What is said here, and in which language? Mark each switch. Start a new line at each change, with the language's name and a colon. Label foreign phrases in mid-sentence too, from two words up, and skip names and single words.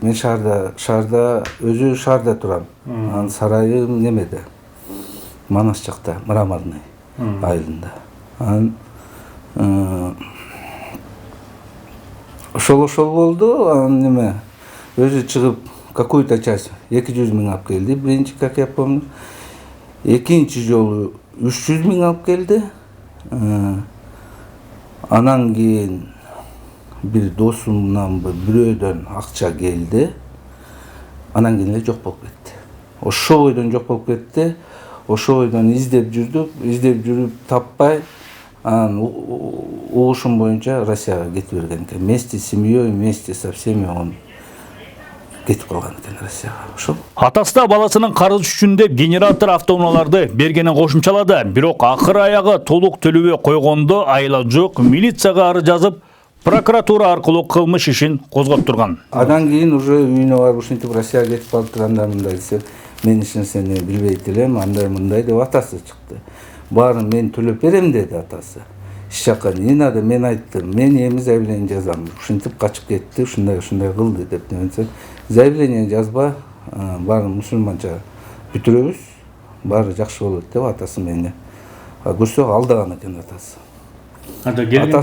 Kyrgyz: Мен өзү шаарда турам. Анын сарайы немеде? Манас жакта, Мраморный айылында. Анан ошол болду. Анан өзү чыгып
Russian: какую-то часть
Kyrgyz: 200 000 алып келди. Биринчи,
Russian: как я помню.
Kyrgyz: Экинчи жолу 300 000 алып келди. Анан кийин бир досумдан бирөөдөн акча келди. Анан кийин эле жок болуп кетти. Ошол бойдон жок болуп кетти. Ошол бойдон издеп жүрүп таппай, анан угушум боюнча Россияга кетип берген экен.
Russian: Вместе с семьей, вместе со всеми он
Kyrgyz: кетип калган экен Россияга. Ошол. Атасы да баласынын карыз үчүн деп генератор автоунааларды бергенин кошумчалады. Бирок акыр аягы толук төлөбөй койгондо айла жок, милицияга арыз жазып, прокуратура аркылуу кылмыш ишин козгоп турган. Андан кийин уже үйүнө барып ушинтип Россияга кетип калыптыр, анда мындай десе, мен эч нерсени билбейт элем, андай мындай деп атасы чыкты. Баарын мен төлөп берем деди атасы. Эч жакка
Russian: не надо,
Kyrgyz: мен айттым, мен эми заявление жазам. Ушинтип качып кетти, ушундай кылды деп немесе. Заявление жазба, баарын мусулманча бүтүрөбүз, баары жакшы болот деп атасы мени көрсө алдаган экен атасы. Анда келгенде